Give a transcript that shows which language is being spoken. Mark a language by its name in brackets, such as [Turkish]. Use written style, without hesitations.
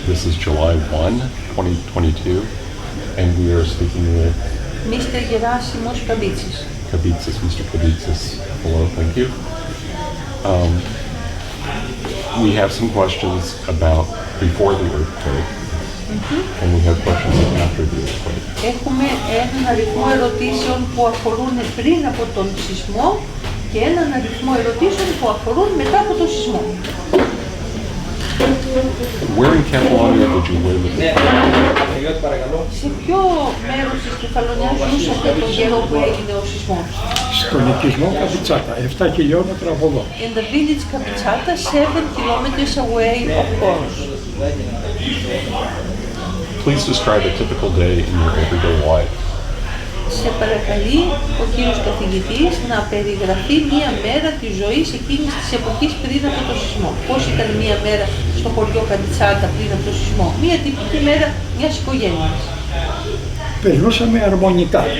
[English] This is July 1, 2022, and we are speaking with Mr. Gerasimos Kampitsis. Kampitsis, Mr. Kampitsis. Hello, thank you. We have some questions about before the earthquake. And we have questions after the earthquake. [Greek] Έχουμε έναν αριθμό ερωτήσεων που αφορούν πριν από τον σεισμό και έναν αριθμό ερωτήσεων που αφορούν μετά από τον σεισμό. [English] Where in Kefalonia did you live at the time? [Greek] Σε ποιο μέρος της Κεφαλονιάς ζούσατε τον καιρό που έγινε ο σεισμός? Στον οικισμό Καμπιτσάτα, 7 χιλιόμετρα από εδώ. [English] In the village Kampitsis, 7 kilometers away of Poros. Please describe a typical day in your everyday life. [Greek] Σε παρακαλεί ο κύριος καθηγητής να περιγραφεί μία μέρα της ζωής εκείνης της εποχής πριν από το σεισμό. Πώς ήταν μία μέρα στο χωριό Καμπιτσάτα πριν από το σεισμό? Μία τυπική μέρα μιας οικογένειας. Περνούσαμε αρμονικά.